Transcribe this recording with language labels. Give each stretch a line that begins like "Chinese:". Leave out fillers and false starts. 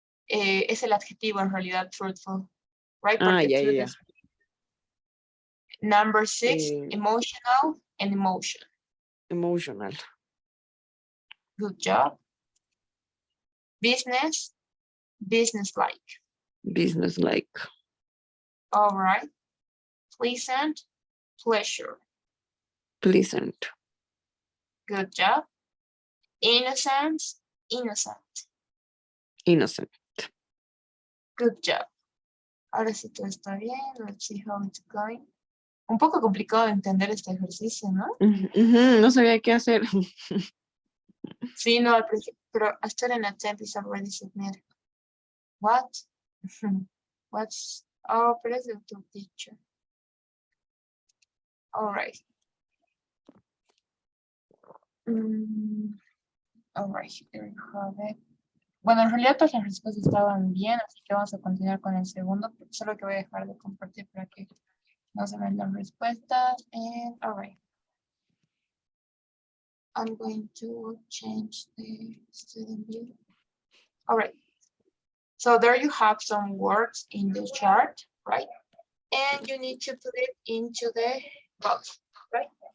Spanish: Es el adjetivo en realidad, truthful.
English: Right? Porque truth is... Number 6, emotional and emotion. Emotional. Good job. Business, business-like. Business-like. All right. Pleasant, pleasure. Pleasant. Good job. Innocence, innocent. Innocent. Good job.
Spanish: Ahora sí todo está bien.
English: Let's see how it's going.
Spanish: Un poco complicado de entender este ejercicio, ¿no? No sabía qué hacer. Sí, no, al principio, pero
English: a student attempt is already submitted. What? What's...
Spanish: Oh, pero es de tu teacher.
English: All right. All right, there you have it.
Spanish: Bueno, en realidad todas las respuestas estaban bien, así que vamos a continuar con el segundo, solo que voy a dejar de compartir para que no se ven las respuestas.
English: And all right. I'm going to change the student view. All right. So there you have some words in the chart, right? And you need to put it into the box, right?